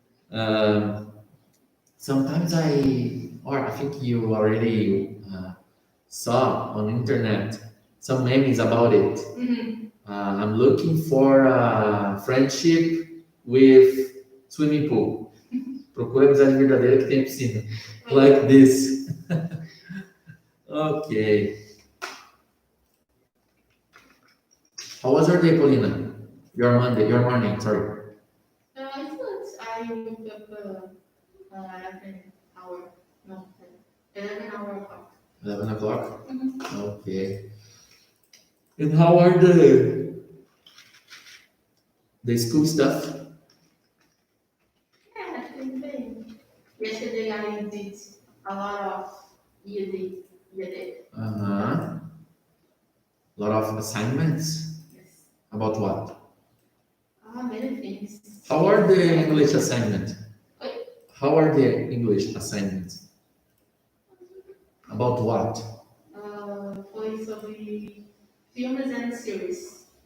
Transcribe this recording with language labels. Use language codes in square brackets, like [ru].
[en] Um, Sometimes I think you already saw on internet some memes about it. Mhm. I'm looking for a friendship with swimming pool. [pt] Procura amizade verdadeira que tem piscina. [en] Like this. Okay. How was your day, Paulina? Your morning, sorry. I thought I woke up 11 hour, no, 11 hour o'clock. 11 o'clock? Mhm. Okay. And how are the school stuff? Yeah, I think yesterday I did a lot of EAD. Uh-huh. A lot of assignments? Yes. About what? Many things. How are the English assignments? [pt] Oi? [en] How are the English assignments? About what? [pt] Foi sobre filmes [en] and series.